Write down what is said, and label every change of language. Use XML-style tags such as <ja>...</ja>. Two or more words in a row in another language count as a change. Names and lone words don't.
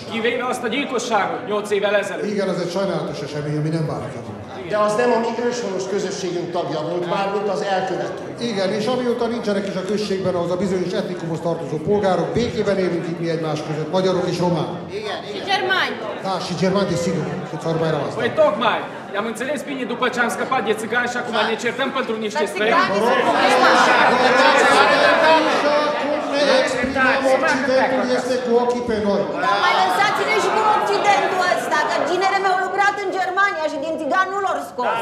<hu>Kivéve azt a gyilkosságot 8 évvel ezelőtt. Igen, az egy sajnálatos esemény, ami nem változott. De az nem a mi őshonos közösségünk tagja volt, mármint az elkövető. Igen, és amióta nincsenek is a községben ahhoz a bizonyos etnikumhoz tartozó polgárok, békében élünk itt mi egymás között, magyarok és románok. Igen.</hu> <ro>Și germani. Da, și germani, desigur, că țară mai rămas. Păi tocmai, i-am înțeles bine după ce am scăpat de țigani și acum ne certăm pentru niște străini. Ne exprimăm, Occidentul este cu ochii pe noi. Dar mai lăsați-ne și cu Occidentul ăsta, că ginerele mi-au lucrat în Germania și din țigan nu l-au scos.</ro>